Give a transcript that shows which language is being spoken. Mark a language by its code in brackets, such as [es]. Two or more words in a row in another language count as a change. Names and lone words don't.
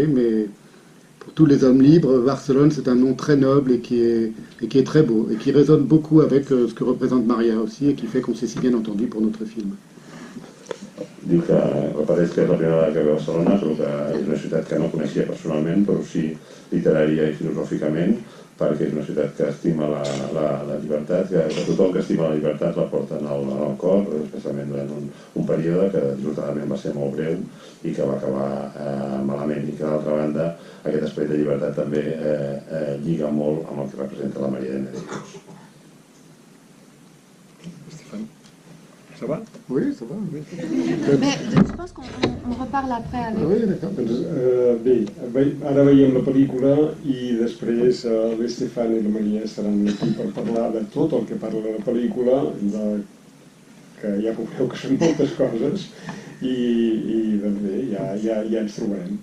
[fr] Mais pour tous les hommes libres, Barcelone, c'est un nom très noble et qui est très beau, et qui résonne beaucoup avec ce que représente Maria aussi, et qui fait qu'on s'est si bien entendu pour notre film. [ca] Diu que repeteix que és la primera vegada que ve a Barcelona, però que és una ciutat que no coneixia personalment, però sí literària i filosòficament, perquè és una ciutat que estima la llibertat, que tothom que estima la llibertat la porten al cor, especialment durant un període que dissortadament va ser molt breu i que va acabar malament, i que d'altra banda aquest esperit de llibertat també lliga molt amb el que representa la Maria de Medeiros. [fr] Ça va? Oui, ça va. Oui. Mais je pense qu'on reparle après avec... Oui, d'accord. [ca] Bé, ara veiem la pel·lícula i després l'Estefan i la Maria estaran aquí per parlar de tot el que parla la pel·lícula, que ja veureu que són moltes coses, i doncs bé, ja ens trobarem.